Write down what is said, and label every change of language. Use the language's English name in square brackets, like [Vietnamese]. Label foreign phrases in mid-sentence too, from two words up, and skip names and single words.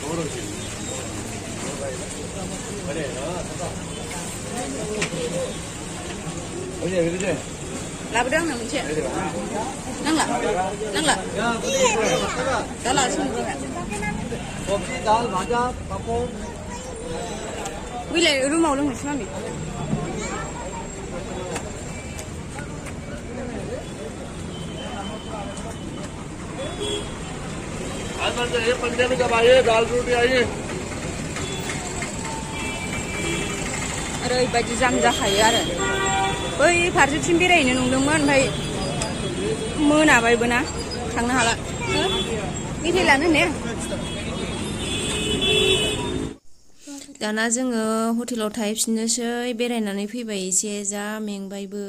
[Bodo] लाबोदो आंनो मोनसे। नांला नांला दा लासिनो बैलाय रुमाव लोंनोसै मामि। [Hindi] पंजाबी कब आई है, दाल रोटी आई है। [Bodo] ओरैबायदि जाम जाखायो आरो। बै फारसेथिं बेरायनो नंदोंमोन, ओमफ्राय मोनाबायबो ना, थांनो हाला। मेथाइ लानो ने? दाना जोङो हटेलाव थाहैफिननोसै बेरायनानै फैबाय एसे जा मेंबायबो।